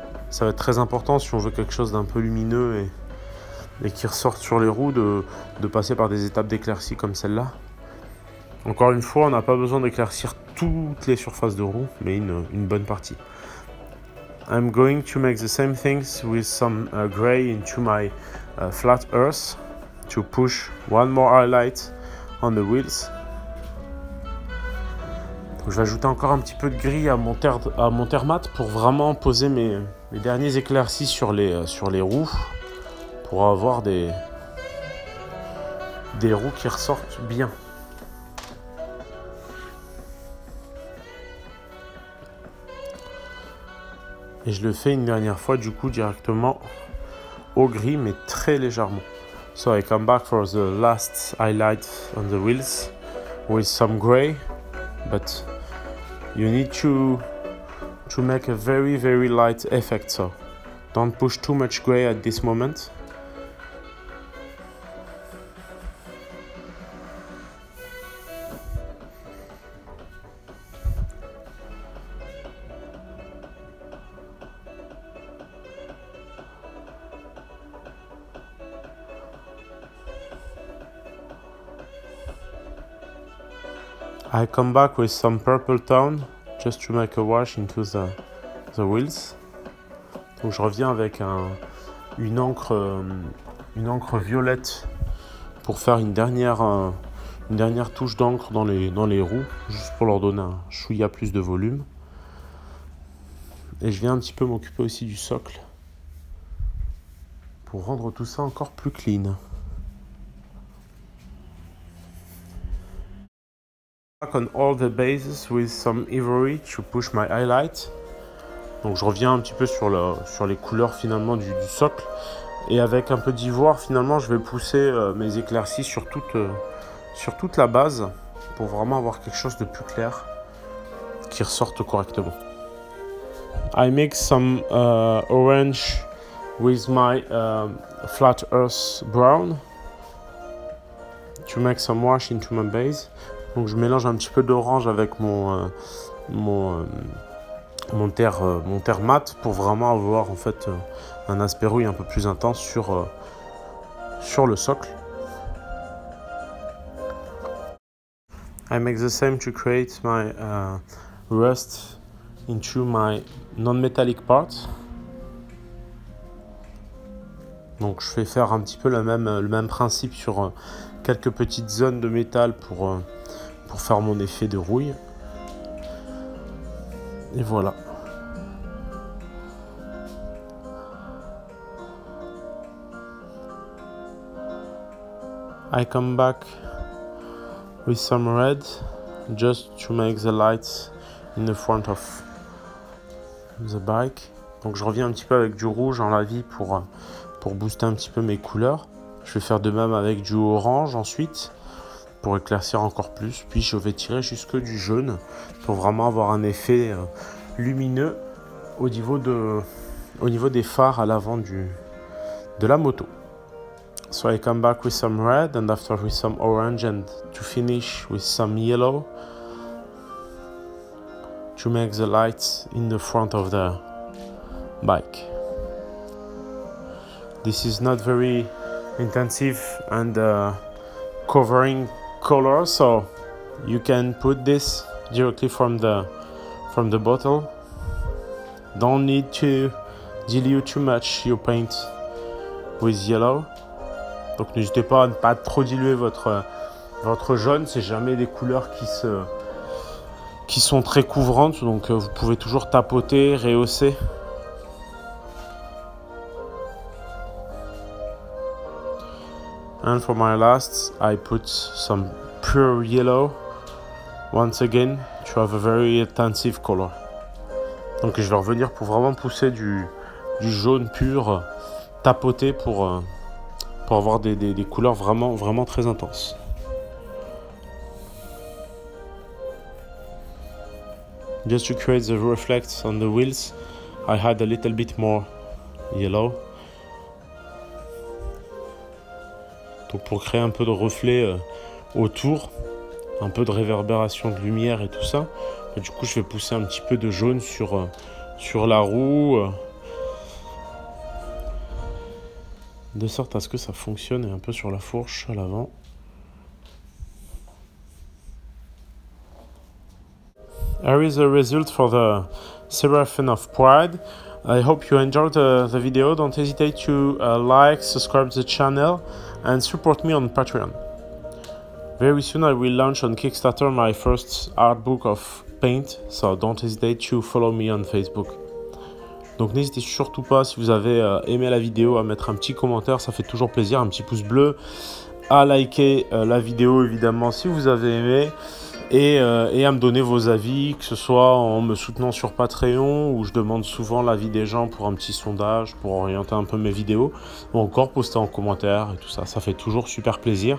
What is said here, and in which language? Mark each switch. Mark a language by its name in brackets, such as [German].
[French] Ça va être très important si on veut quelque chose d'un peu lumineux et qui ressorte sur les roues de passer par des étapes d'éclaircie comme celle-là. Encore une fois, on n'a pas besoin d'éclaircir toutes les surfaces de roue, mais une bonne partie. [English] I'm going to make the same things with some gray into my flat earth to push one more highlight on the wheels. [French] Donc, je vais ajouter encore un petit peu de gris à mon terre mat pour vraiment poser mes derniers éclaircies sur les roues pour avoir des roues qui ressortent bien. Et je le fais une dernière fois du coup directement au gris mais très légèrement. [English] So I come back for the last highlight on the wheels with some gray, but you need to make a very light effect, so don't push too much gray at this moment. I come back with some purple tone just to make a wash into the wheels. [French] Donc je reviens avec une encre violette pour faire une dernière touche d'encre dans les roues, juste pour leur donner un chouïa plus de volume. Et je viens un petit peu m'occuper aussi du socle pour rendre tout ça encore plus clean. [English] On all the bases with some ivory to push my highlight. [French] Donc je reviens un petit peu sur les couleurs finalement du socle. Et avec un peu d'ivoire finalement je vais pousser mes éclaircies sur toute la base pour vraiment avoir quelque chose de plus clair qui ressorte correctement. [English] I mix some orange with my flat earth brown to make some wash into my base. [French] Donc je mélange un petit peu d'orange avec mon terre mat pour vraiment avoir en fait un aspect rouille un peu plus intense sur le socle. [English] I make the same to create my rust into my non-metallic parts. [French] Donc je vais faire un petit peu le même principe sur quelques petites zones de métal pour faire mon effet de rouille. Et voilà. [English] I come back with some red just to make the lights in the front of the bike. [French] Donc je reviens un petit peu avec du rouge en la vie pour booster un petit peu mes couleurs. Je vais faire de même avec du orange ensuite pour éclaircir encore plus. Puis je vais tirer jusque du jaune pour vraiment avoir un effet lumineux au niveau des phares à l'avant de la moto. [English] So I come back with some red and after with some orange and to finish with some yellow to make the lights in the front of the bike. This is not very intensive and covering color, so you can put this directly from the bottle. Don't need to dilute too much your paint with yellow. [French] Donc n'hésitez pas à ne pas trop diluer votre jaune, c'est jamais des couleurs qui sont très couvrantes, donc vous pouvez toujours tapoter, rehausser. [English] And for my last, I put some pure yellow once again to have a very intensive color. [French] Donc je vais revenir pour vraiment pousser du jaune pur, tapoté pour avoir des couleurs vraiment très intenses. [English] Just to create the reflect on the wheels, I had a little bit more yellow. [French] Donc pour créer un peu de reflet autour, un peu de réverbération de lumière et tout ça. Et du coup je vais pousser un petit peu de jaune sur la roue, de sorte à ce que ça fonctionne et un peu sur la fourche à l'avant. [English] Here is the result for the Seraphim of Pride. I hope you enjoyed the video. Don't hesitate to like, subscribe to the channel, and support me on Patreon. Very soon I will launch on Kickstarter my first art book of paint, so don't hesitate to follow me on Facebook. [French] Donc n'hésitez surtout pas, si vous avez aimé la vidéo, à mettre un petit commentaire, ça fait toujours plaisir, un petit pouce bleu, à liker la vidéo évidemment si vous avez aimé, et à me donner vos avis, que ce soit en me soutenant sur Patreon, où je demande souvent l'avis des gens pour un petit sondage, pour orienter un peu mes vidéos, ou encore poster en commentaire et tout ça, ça fait toujours super plaisir.